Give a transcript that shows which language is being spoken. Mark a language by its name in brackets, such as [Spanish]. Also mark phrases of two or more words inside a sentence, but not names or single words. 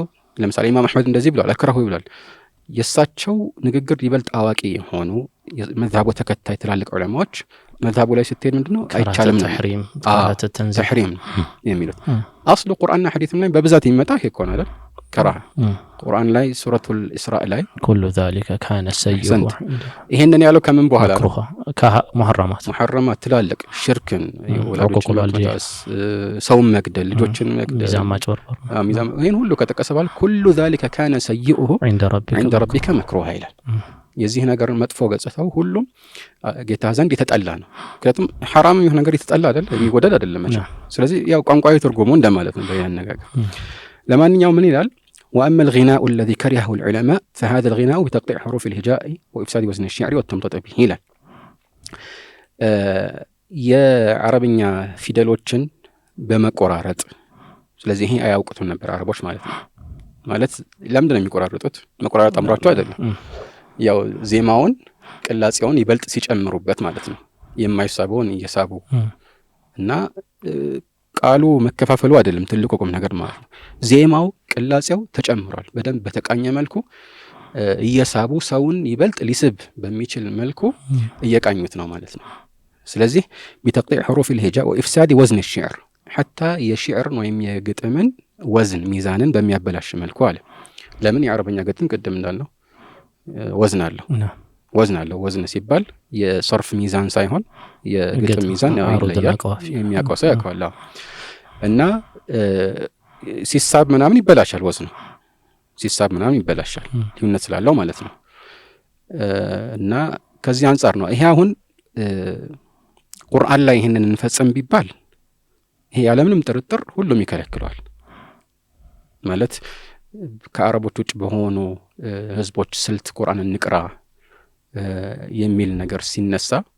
[Amharic] ለምሳሌ ኢማም አህመድ እንደዚህ ብለዋል፣ አክረሁ ይብላል። የሳቸው ንግግር ይበልጥ አዋቂ የሆኑ መዝሀቡ ተከታይ ትላልቅ ዑለማዎች መዝሀቡ ላይ ስትሄድ ምንድነው አይቻልም ተሕሪም የሚሉት። አስሉ ቁርአንና ሐዲስም ላይ በብዛት ይመጣ ይሄ እኮ ነው አይደል? ከራህ ቁርአን ላይ ሱረቱል ኢስራእ ላይ [Arabic] ኩሉ ذلك كان سيئا [Amharic] ይሄንን ያለው ከምን በኋላ ነው? ሙሐረማት ትላልቅ ሽርክን ወላጆች ሰው መግደል፣ ልጆችን መግደል፣ ሚዛን ይሄን ሁሉ ከተቀሰ በኋላ [Arabic] ኩሉ ذلك كان سيئه عند ربك مكروها [Amharic] ይላል። የዚህ ነገር መጥፎ ገጽታው ሁሉም ጌታ ዘንድ የተጠላ ነው። ምክንያቱም ሐራም የሆነ ነገር የተጠላ አይደል? የሚወደድ አይደለም መቼም። ስለዚህ ያው ቋንቋዊ ትርጉሙ እንደማለት ነው በያን ነገር። ለማንኛውም ምን ይላል? [Arabic] وأما الغناء الذي كرهه العلماء فهذا الغناء بتقطيع حروف الهجاء وإفساد وزن الشعر والتمطيط به [Amharic] ይላል። የአረብኛ ፊደሎችን በመቆራረጥ ስለዚህ ይሄ አያውቁትም ነበር አረቦች ማለት ነው። ማለት ለምንድን ነው የሚቆራረጡት? መቆራረጥ አምሯቸው አይደለም፣ ያው ዜማውን ቅላጼውን ይበልጥ ሲጨምሩበት ማለት ነው። የማይሳበውን እየሳቡ እና ቃሉ መከፋፈሉ አይደለም ትልቁ ቁም ነገር ማለት ነው። ዜማው ቅላጼው ተጨምሯል በደንብ በተቃኘ መልኩ እየሳቡ ሰውን ይበልጥ ሊስብ በሚችል መልኩ እየቃኙት ነው ማለት ነው። ስለዚህ [Arabic] بتقطيع حروف الهجاء وإفساد وزن الشعر حتى [Amharic] የሽዕርን ወይም የግጥምን ወዝን ሚዛንን በሚያበላሽ መልኩ አለ። ለምን የአረበኛ ግጥም ቅድም እንዳልነው ወዝን አለው። ወዝን ሲባል የሰርፍ ሚዛን ሳይሆን የግጥም ሚዛን የሚያውቀው ሰው ያውቀዋል። እና ሲሳብ ምናምን ይበላሻል፣ ወዝኑ ሲሳብ ምናምን ይበላሻል፣ ልዩነት ስላለው ማለት ነው። እና ከዚህ አንጻር ነው ይሄ አሁን ቁርአን ላይ ይሄንን እንፈጽም ቢባል ይሄ ያለምንም ጥርጥር ሁሉም ይከለክለዋል ማለት ከአረቦች ውጭ በሆኑ ህዝቦች ስልት ቁርአን እንቅራ የሚል ነገር ሲነሳ